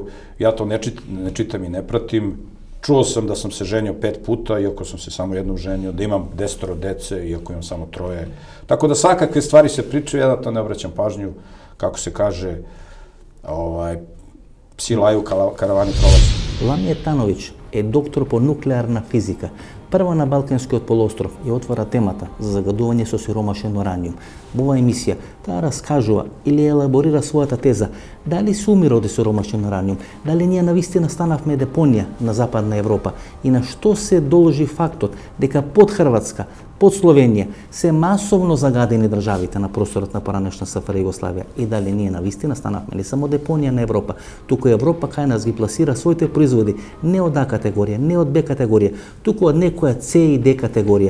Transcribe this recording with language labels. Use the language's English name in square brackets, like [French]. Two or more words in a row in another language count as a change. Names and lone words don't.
[Serbian] Ja to ne čitam i ne pratim. Čuo sam da sam se ženio 5 puta, iako sam se samo jednom ženio, da imam 10 dece, iako imam samo 3. Tako da svakakve stvari se pričaju, ja na to ne obraćam pažnju, kako se kaže, psi laju, karavani prolaze. [Macedonian] Ламија Тановиќ е доктор по нуклеарна физика. Прво на Балканскиот полуостров ја отвора темата за загадување со сиромашен ураниум. Во оваа емисија таа раскажува или елаборира својата теза дали се умира од сиромашен ураниум, дали ние навистина станавме депонија на Западна Европа и на што се должи фактот дека под Хрватска, под Словенија се масовно загадени државите на просторот на поранешна СФР Југославија и дали ние навистина станавме ли само депонија на Европа, туку Европа кај нас ги пласира своите производи не од А категорија, не од Б категорија, туку од некоја С и Д категорија.